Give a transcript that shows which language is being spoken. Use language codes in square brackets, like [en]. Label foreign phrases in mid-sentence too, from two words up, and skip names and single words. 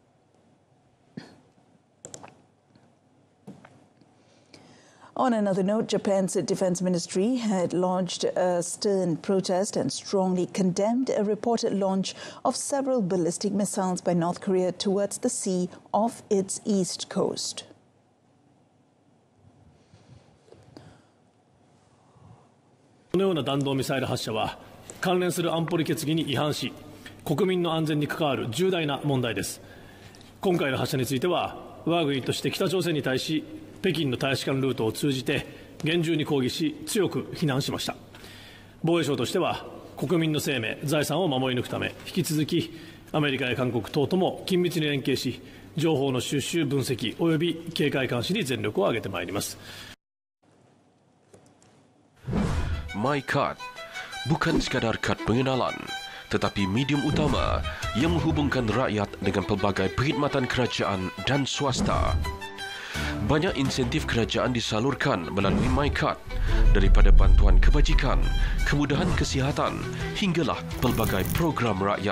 [en] On another note, Japan's defense ministry had launched a stern protest and strongly condemned a reported launch of several ballistic missiles by North Korea towards the sea off its east coast. [ja] このような弾道ミサイル発射は関連する安保理決議に違反し、国民の安全に関わる重大な問題です。今回の発射については、我が国として北朝鮮に対し、北京の大使館ルートを通じて厳重に抗議し、強く非難しました。防衛省としては、国民の生命、財産を守り抜くため、引き続きアメリカや韓国等とも緊密に連携し、情報の収集、分析及び警戒監視に全力を挙げてまいります。 [ms] MyCard bukan sekadar kad pengenalan, tetapi medium utama yang menghubungkan rakyat dengan pelbagai perkhidmatan kerajaan dan swasta. Banyak insentif kerajaan disalurkan melalui MyCard, daripada bantuan kebajikan, kemudahan kesihatan hinggalah pelbagai program rakyat.